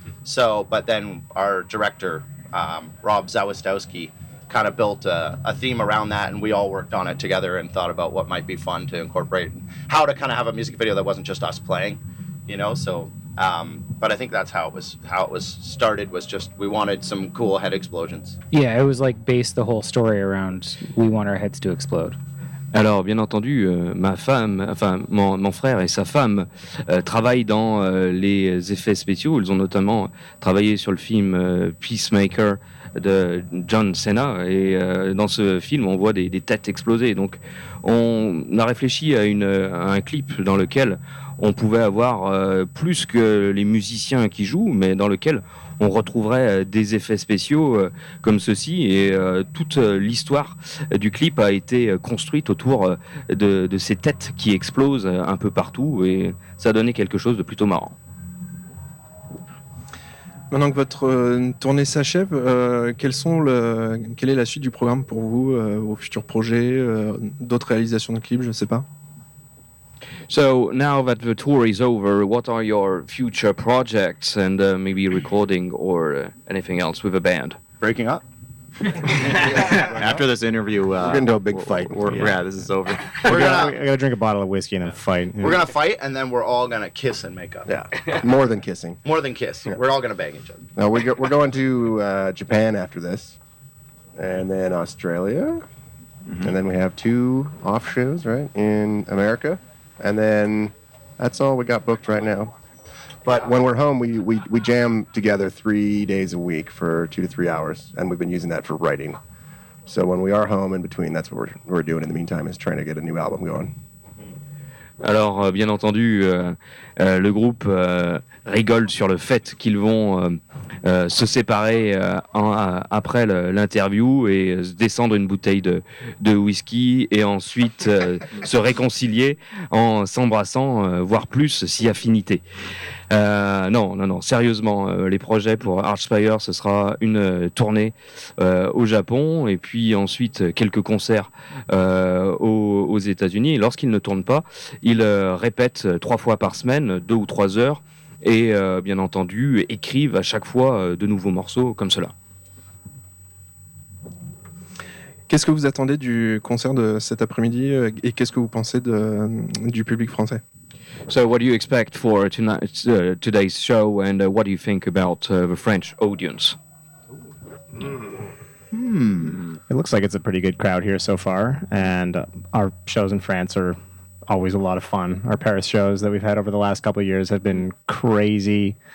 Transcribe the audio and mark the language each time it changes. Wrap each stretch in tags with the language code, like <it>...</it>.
<en>So, but then our director, Rob Zawistowski, kind of built a theme around that, and we all worked on it together and thought about what might be fun to incorporate and how to kind of have a music video that wasn't just us playing, you know? So, but I think that's how it was started, was just we wanted some cool head explosions. Yeah, it was like based the whole story around we want our heads to explode.</en> <fr>Alors, bien entendu, mon frère et sa femme travaillent dans les effets spéciaux. Ils ont notamment travaillé sur le film Peacemaker de John Cena. Et dans ce film, on voit des têtes exploser. Donc, on a réfléchi à un clip dans lequel on pouvait avoir plus que les musiciens qui jouent, mais dans lequel on retrouverait des effets spéciaux comme ceci, et toute l'histoire du clip a été construite autour de ces têtes qui explosent un peu partout, et ça a donné quelque chose de plutôt marrant. Maintenant que votre tournée s'achève, quelle est la suite du programme pour vous, vos futurs projets, d'autres réalisations de clips, je ne sais pas?</fr> <en>So now that the tour is over, what are your future projects and maybe recording or anything else with a band? Breaking up? After this interview, we're going to a big fight. Yeah, this is over. I got to drink a bottle of whiskey and then fight. We're going to fight and then we're all going to kiss and make up. Yeah, more than kissing. More than kiss. Yeah. We're all going to bang each other. No, we're going to Japan after this, and then Australia, mm-hmm. And then we have two off shows, right, in America. And then that's all we got booked right now. But when we're home, we jam together 3 days a week for 2 to 3 hours, and we've been using that for writing. So when we are home in between, that's what we're doing in the meantime, is trying to get a new album going.</en> <fr>Alors, bien entendu, le groupe rigole sur le fait qu'ils vont se séparer après l'interview et descendre une bouteille de whisky et ensuite se réconcilier en s'embrassant, voire plus, si affinité. Non, sérieusement, les projets pour Archspire, ce sera une tournée au Japon et puis ensuite quelques concerts aux États-Unis. Lorsqu'ils ne tournent pas, ils répètent 3 fois par semaine, 2 ou 3 heures, et bien entendu écrivent à chaque fois de nouveaux morceaux comme cela. Qu'est-ce que vous attendez du concert de cet après-midi et qu'est-ce que vous pensez du public français?</fr> <en>So what do you expect for today's show, and what do you think about the French audience? It looks like it's a pretty good crowd here so far, and our shows in France are always a lot of fun. Our Paris shows that we've had over the last couple of years have been crazy.</en>